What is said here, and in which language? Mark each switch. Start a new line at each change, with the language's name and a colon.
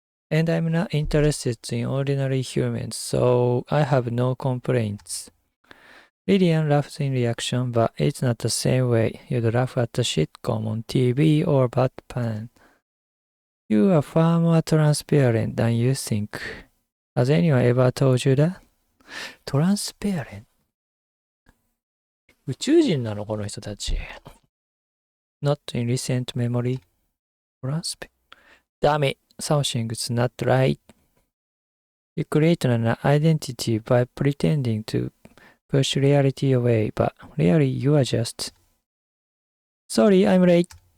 English: And I'm not interested in ordinary humans, so I have no complaints.Lillian laughs in reaction, but it's not the same way you'd laugh at a sitcom on TV or Batman. You are far more transparent than you think. Has anyone ever told you that? Transparent?
Japanese: 宇宙人なのこの人たち。
English: Not in recent memory. Transparent. Damn it, something's not right. You create an identity by pretending to...push reality away, but really you are just... Sorry, I'm late.